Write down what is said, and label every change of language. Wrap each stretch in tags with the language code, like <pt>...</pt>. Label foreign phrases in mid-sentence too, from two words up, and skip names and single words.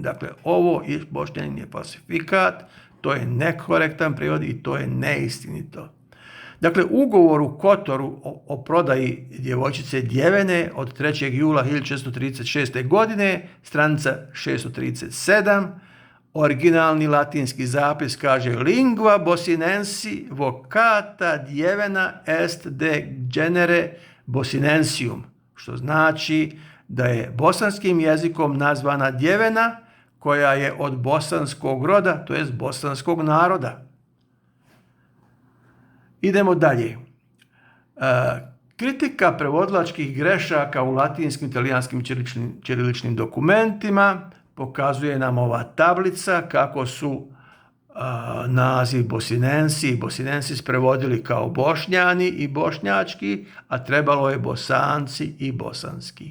<bs>Dakle, ovo Bošnjanin je falsifikat, to je nekorektan prevod i to je neistinito. Dakle, ugovor u Kotoru o prodaji djevojčice Djevene od 3. jula 1436. godine, stranica 637, originalni latinski zapis kaže</bs> <la>lingua bosinensi vocata Djevena est de genere bosinensium,</la> <bs>što znači da je bosanskim jezikom nazvana Djevena koja je od bosanskog roda, to jest bosanskog naroda. Idemo dalje. Kritika prevodilačkih grešaka u latinskim, italijanskim ćiriličnim dokumentima pokazuje nam ova tablica kako su naziv Bosinensi i Bosinensis prevodili kao Bošnjani i bošnjački, a trebalo je Bosanci i bosanski.</bs>